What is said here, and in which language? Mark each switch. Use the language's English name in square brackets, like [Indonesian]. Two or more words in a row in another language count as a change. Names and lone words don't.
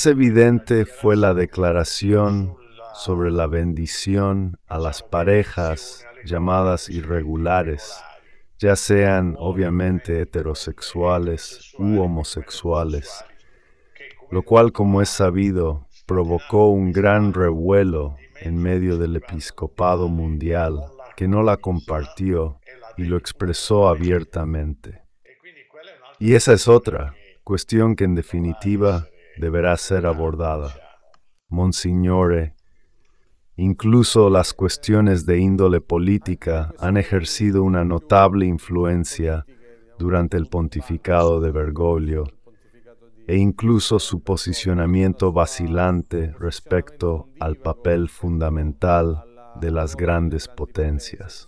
[Spanish] evidente fue la declaración sobre la bendición a las parejas llamadas irregulares, ya sean obviamente heterosexuales u homosexuales, lo cual, como es sabido, provocó un gran revuelo en medio del episcopado mundial, que no la compartió y lo expresó abiertamente. [Italian] E quindi quella è un'altra [Spanish] Y esa es otra [Italian] che [Spanish] cuestión que en [Italian] dovrà [Spanish] definitiva [Italian] essere [Spanish] deberá ser [Italian] trattata, [Spanish] abordada. [Italian] diciamo. Monsignore, [Spanish] incluso las cuestiones de índole política han ejercido una notable influencia durante el pontificado de Bergoglio, e incluso su posicionamiento vacilante respecto al papel fundamental de las grandes potencias.